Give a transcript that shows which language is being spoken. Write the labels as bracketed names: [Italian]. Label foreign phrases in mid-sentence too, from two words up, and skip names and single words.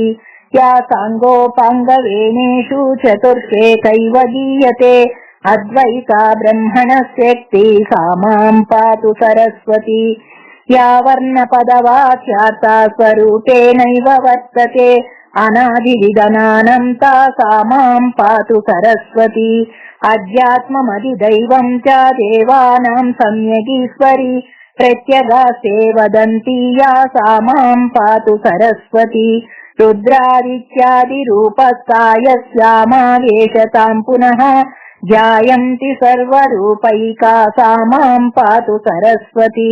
[Sanskrit] या साङ्गोपाङ्गवेणेषु चतुर्षेकैव गीयते अद्वैता ब्रह्मणस्येक्ति सा मां पातु सरस्वती। या वर्णपदवाच्यार्था स्वरूपेणैव वर्तते అనాదివిగణానంతా సా మాం పాతు సరస్వతి. అధ్యాత్మమధిదైవం చ దేవానాం సమ్యగీశ్వరి ప్రత్యగాస్తే వదంతి యా సా మాం పాతు సరస్వతి. రుద్రాదిత్యాది రూపస్థాయ యస్యామావేశతాం పునః ధ్యాయంతి సర్వరూపైకా సా మాం పాతు సరస్వతి.